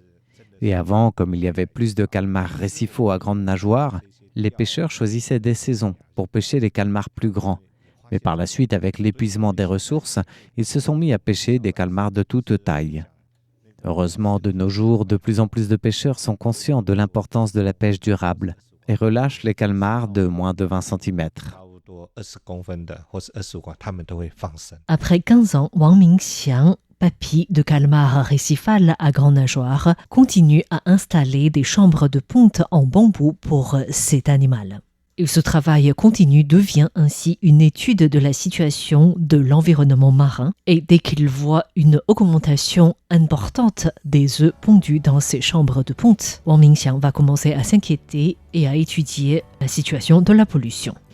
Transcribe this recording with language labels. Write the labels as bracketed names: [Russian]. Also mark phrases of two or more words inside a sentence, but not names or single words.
[French] Et avant, comme il y avait plus de calmars récifaux à grande nageoire, les pêcheurs choisissaient des saisons pour pêcher les calmars plus grands. Mais par la suite, avec l'épuisement des ressources, ils se sont mis à pêcher des calmars de toute taille. Heureusement, de nos jours, de plus en plus de pêcheurs sont conscients de l'importance de la pêche durable et relâchent les calmars de moins de 20 cm. [Chinese] 差不多20公分的或是25公分，他们都会放生。 [French] Après 15 ans, Wang Mingxiang, papy de calmar récifal à grande nageoire, continue à installer des chambres de ponte en bambou pour cet animal. Et ce travail continu devient ainsi une étude de la situation de l'environnement marin et dès qu'il voit une augmentation importante des œufs pondus dans ces chambres de ponte, Wang Mingxiang va commencer à s'inquiéter et à étudier la situation de la pollution.